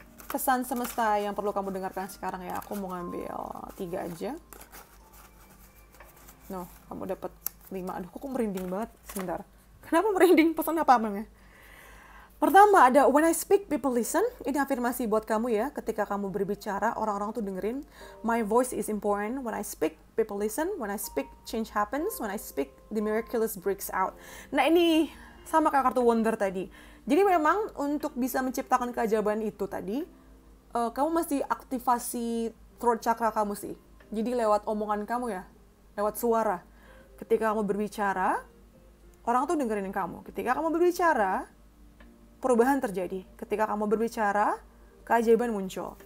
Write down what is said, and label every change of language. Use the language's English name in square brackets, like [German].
[Indonesian] Pesan semesta yang perlu kamu dengarkan sekarang ya. Aku mau ngambil 3 aja. No, kamu dapat 5. Aduh, kok merinding banget. Sebentar. Kenapa merinding? Pesan apa emangnya? Pertama ada [English] when I speak people listen. [Indonesian] Ini afirmasi buat kamu ya. Ketika kamu berbicara, orang-orang tuh dengerin. [English] My voice is important. When I speak people listen. When I speak change happens. When I speak the miraculous breaks out. [Indonesian] Nah ini sama kayak kartu wonder tadi. Jadi memang untuk bisa menciptakan keajaiban itu tadi, kamu mesti aktivasi throat chakra kamu sih. Jadi lewat omongan kamu ya, lewat suara. Ketika kamu berbicara, orang tuh dengerin kamu. Ketika kamu berbicara, perubahan terjadi. Ketika kamu berbicara, keajaiban muncul.